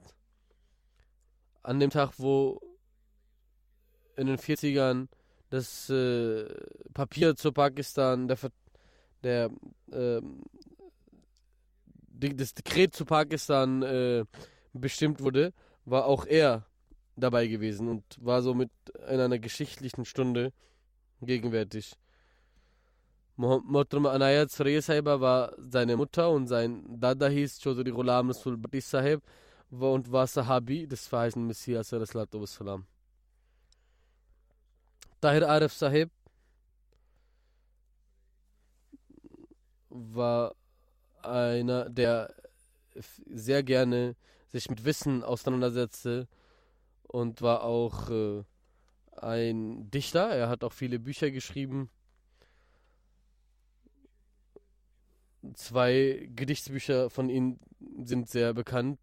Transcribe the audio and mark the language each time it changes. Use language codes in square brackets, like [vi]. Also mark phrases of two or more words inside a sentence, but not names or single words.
[de] An dem Tag, wo in den 40ern das Papier zu Pakistan, das Dekret zu Pakistan bestimmt wurde, war auch er dabei gewesen und war somit in einer geschichtlichen Stunde gegenwärtig. Mohtarma Anayat Surya Sahiba war seine Mutter und sein Dada hieß Chaudhry Ghulam Rasul Bhatti Sahib und war Sahabi des verheißenen Messias [ar] صلى الله وسلم. [de] Tahir Arif Sahib war einer, der sehr gerne sich mit Wissen auseinandersetzte und war auch ein Dichter. Er hat auch viele Bücher geschrieben. 2 Gedichtsbücher von ihm sind sehr bekannt.